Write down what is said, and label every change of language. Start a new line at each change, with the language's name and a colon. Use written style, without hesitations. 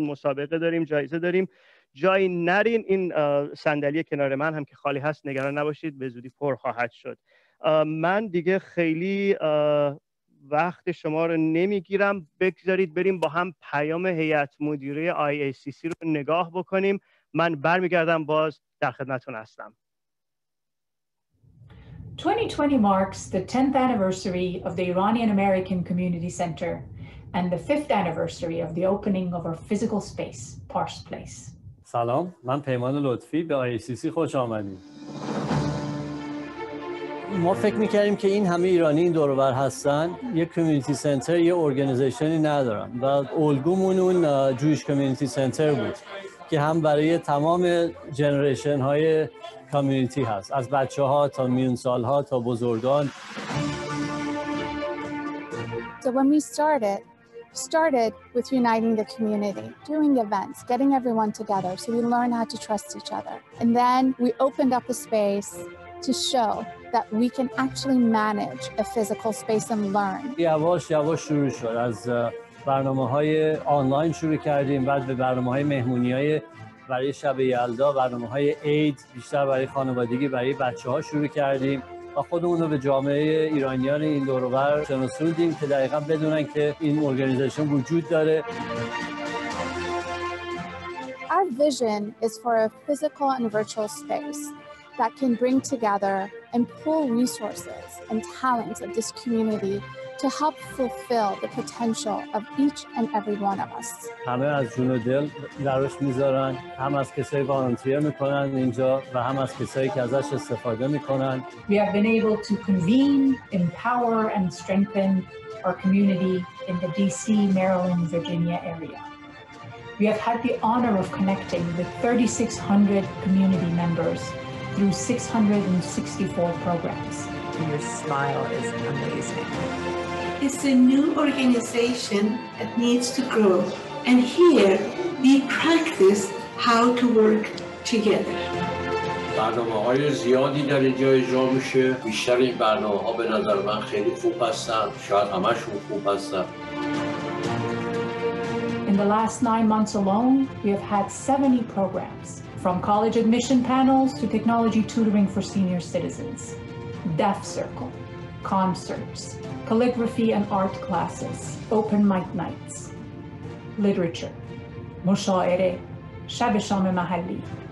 Persian: مسابقه داریم، جایزه داریم. جایی نرین. این صندلی کنار من هم که خالی هست نگران نباشید، به زودی پر خواهد شد. من دیگه خیلی وقت شما رو نمیگیرم، بگذارید بریم با هم پیام هیئت مدیره IACC رو نگاه بکنیم. من برمیگردم، باز در خدمتتون هستم.
English: 2020 marks the 10th anniversary of the Iranian-American Community Center and the 5th anniversary of the opening of our physical space, Pars Place.
Persian: سلام، من پیمان لطفی، به IACC خوش آمدید. ما فکر می‌کردیم که این همه ایرانی این دور و بر هستن، یک کمیونیتی سنتر، یه ارگانیزیشنی ندارن و الگومون اون جویش کمیونیتی سنتر بود که هم برای تمام جنریشن های کامیونیتی هست، از بچه ها تا میون سال ها تا بزرگان.
English: So when we started with uniting the community, doing events, getting everyone together so we learn how to trust each other. And then we opened up a space to show that we can actually manage a physical space and learn.
Persian: یواش یواش شروع شد. از برنامه‌های آنلاین شروع کردیم، بعد به برنامه‌های مهمونی‌های برای شب یلدا، برنامه‌های عید بیشتر برای خانوادگی، برای بچه‌ها شروع کردیم و خودمون رو به جامعه ایرانیان این دور و بر شناسوندیم که دقیقاً بدونن که این ارگانیزیشن وجود داره.
English: Our vision is for a physical and virtual space that can bring together and pull resources and talents of this community to help fulfill the potential of each and every one of us.
Persian: همه از جون و دل براش میذارن، هم از کسایی والنتیر میکنن اینجا و هم از کسایی که ازش استفاده میکنن.
English: We have been able to convene, empower and strengthen our community in the DC, Maryland, Virginia area. We have had the honor of connecting with 3,600 community members through 664 programs. Your smile is amazing. It's a new organization that needs to grow, and here we practice how to work together.
Persian: برنامه‌های زیادی در اینجا اجرا میشه. بیشتر این برنامه‌ها به نظر من خیلی خوب هستن. شاید همشون خوب هستن.
English: In the last 9 months alone, we have had 70 programs, from college admission panels to technology tutoring for senior citizens, Deaf Circle, concerts, calligraphy and art classes, open mic nights, literature, مشاعره,
Persian: شب شام محلی.